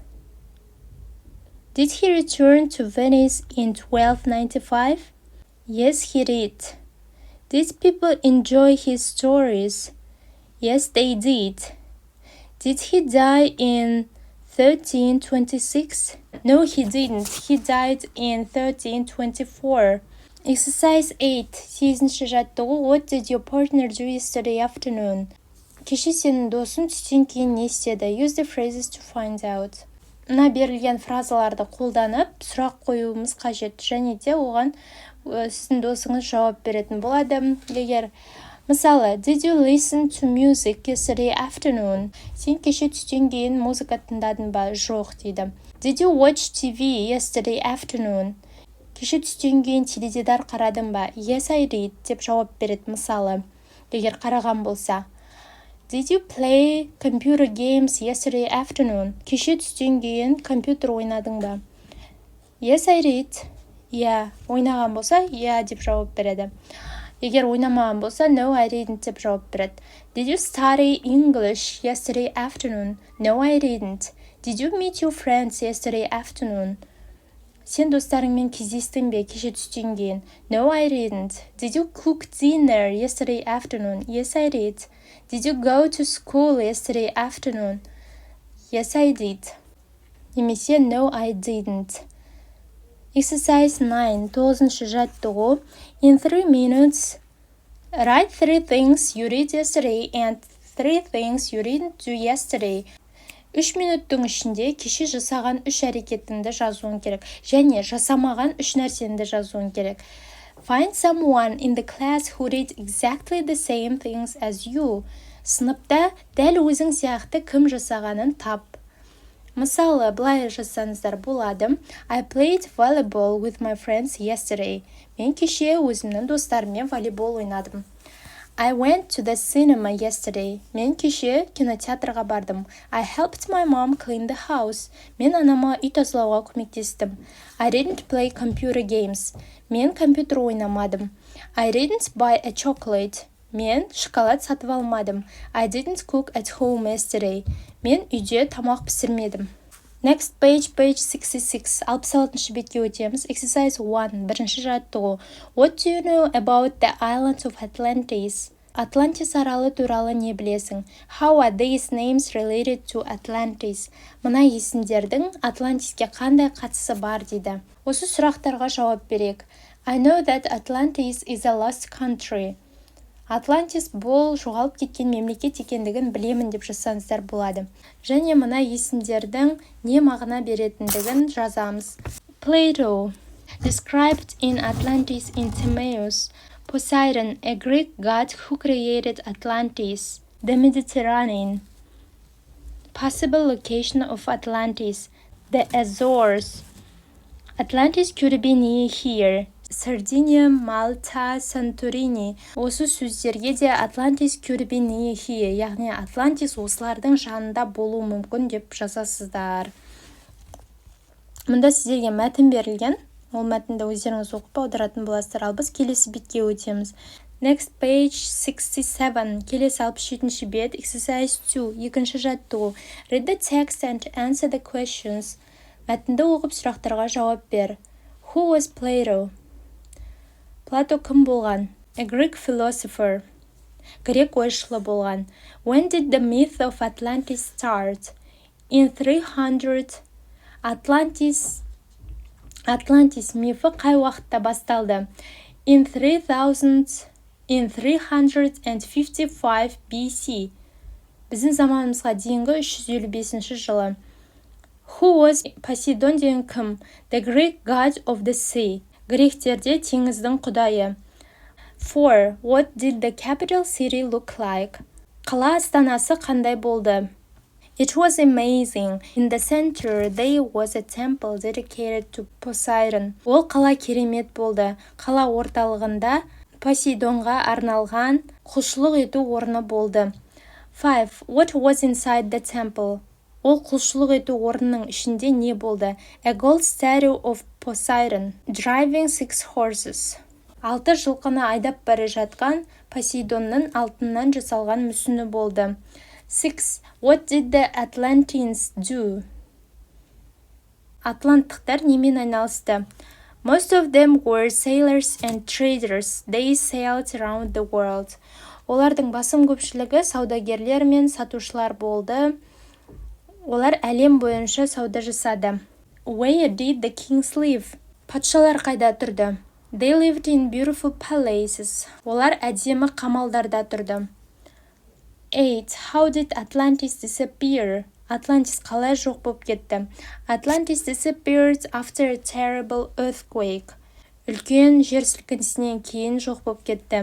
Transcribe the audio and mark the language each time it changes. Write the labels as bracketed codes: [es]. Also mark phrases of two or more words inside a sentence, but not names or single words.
[en] Did he return to Venice in 1295? Yes, he did. Did people enjoy his stories? Yes, they did. Did he die in 1326? No, he didn't. He died in 1324. [kk] Exercise 8. 8-ші жаттығу. [en] What did your partner do yesterday afternoon? [kk] Кеше сенің досың түстен кейін не істеді? [en] Use the phrases to find out. [kk] Мына берілген фразаларды қолданып, сұрақ қоюымыз қажет. Және де оған сіздің досыңыз жауап беретін болады. Егер мысалы, [en] did you listen to music yesterday afternoon? [kk] Сен кеше түстен кейін музыка тыңдадың ба? Жоқ дейді. [en] Did you watch TV yesterday afternoon? [kk] Кеше түстен кейін теледидар қарадың ба? [en] Yes, I did [kk] деп жауап береді мысалы. Егер қараған болса. [en] Did you play computer games yesterday afternoon? [kk] Кеше түстен кейін компьютер ойнадың ба? [en] Yes, I did. Yeah, [kk] ойнаған болса, yeah деп жауап береді. Егер ойнамаған болса, [en] no, I didn't [kk] деп жауап береді. [en] Did you study English yesterday afternoon? No, I didn't. Did you meet your friends yesterday afternoon? [kk] Сен достарыңмен кездестің бе кеше түстен кейін? [en] No, I didn't. Did you cook dinner yesterday afternoon? Yes, I did. Did you go to school yesterday afternoon? Yes, I did. немесе no, I didn't. [kk] Exercise 9, 9-шы жаттығу. [en] In 3 minutes, write 3 things you did yesterday and 3 things you didn't do yesterday. [kk] 3 минуттың ішінде кеше жасаған 3 әрекетіңді жазуың керек, және жасамаған 3 нәрсеңді жазуың керек. [en] Find someone in the class who did exactly the same things as you. [kk] Сыныпта дәл өзің сияқты кім жасағанын тап. Мысалы, былай жазсаңыздар болады. [en] I played volleyball with my friends yesterday. [kk] Мен кеше өзімнің достарыммен волейбол ойнадым. [en] I went to the cinema yesterday. [kk] Мен кеше кинотеатрға бардым. [en] I helped my mom clean the house. [kk] Мен анама үй тазалауға көмектестім. [en] I didn't play computer games. [kk] Мен компьютер ойнамадым. [en] I didn't buy a chocolate. [kk] Мен шоколад сатып алмадым. [en] I didn't cook at home yesterday. [kk] Мен үйде тамақ пісірмедім. [en] Next page [kk] 66. 66-шы бетке өтеміз. Exercise 1. Бірінші жаттығу. [en] What do you know about the islands of Atlantis? [kk] Атлантис аралы туралы не білесің? [en] How are these names related to Atlantis? [kk] Мына есімдердің Атлантиске қандай қатысы бар дейді. Осы сұрақтарға жауап берейік. [en] I know that Atlantis is a lost country. [kk] Атлантис бұл жоғалып кеткен мемлекет екендігін білемін деп жазсаңыздар болады. Және мына есімдердің не мағына беретіндігін жазамыз. [en] Polo described in Atlantis in Timaeus. Poseidon, a Greek god who created Atlantis. The Mediterranean. Possible location of Atlantis. The Azores. Atlantis could be near here. Sardinia, Malta, Santorini. [kk] Осы сөздерге де [en] Atlantis could be near here, [kk] яғни Atlantis осылардың жанында болуы мүмкін деп жазасыздар. Мұнда сіздерге мәтін берілген. Ол мәтінді өздеріңіз оқып аударатын боласыздар. Ал біз келесі бетке өтеміз. [en] Next page [kk] 67. Келесі 67-ші бет. Exercise 2. Екінші жаттығу. [en] Read the text and answer the questions. [kk] Мәтінді оқып сұрақтарға жауап бер. [en] Who was Plato? [kk] Плато кім болған? [en] A Greek philosopher. [kk] Грек ойшылы болған. [en] When did the myth of Atlantis start? [kk] In 300. Atlantis мифі қай уақытта басталды? [en] In 355 BC. [kk] Біздің заманымызға дейінгі 355 жылы. [en] Who was Poseidon [kk] деген кім? [en] The Greek god of the sea. [kk] Гректерде теңіздің құдайы. 4. [en] What did the capital city look like? [kk] Қала астанасы қандай болды? [en] It was amazing. In the center, there was a temple dedicated to Poseidon. [kk] Ол қала керемет болды. Қала орталығында Посейдонға арналған құлшылық ету орны болды. 5. [en] What was inside the temple? [kk] Ол құлшылық ету орнының ішінде не болды? [en] A gold statue of Poseidon, driving 6 horses. [kk] 6 жылқыны айдап бара жатқан Посейдонның алтыннан жасалған мүсіні болды. 6. [en] What did the Atlanteans do? [kk] Атланттықтар немен айналысты? [en] Most of them were sailors and traders. They sailed around the world. [kk] Олардың басым көпшілігі саудагерлер мен сатушылар болды. Олар әлем бойынша сауда жасады. [en] Where did the kings live? [kk] Патшалар қайда тұрды? [en] They lived in beautiful palaces. [kk] Олар әдемі қамалдарда тұрды. 8. [en] How did Atlantis disappear? [kk] Atlantis қалай жоқ болып кетті? [en] Atlantis disappeared after a terrible earthquake. [kk] Үлкен жер сілкінісінен кейін жоқ болып кетті.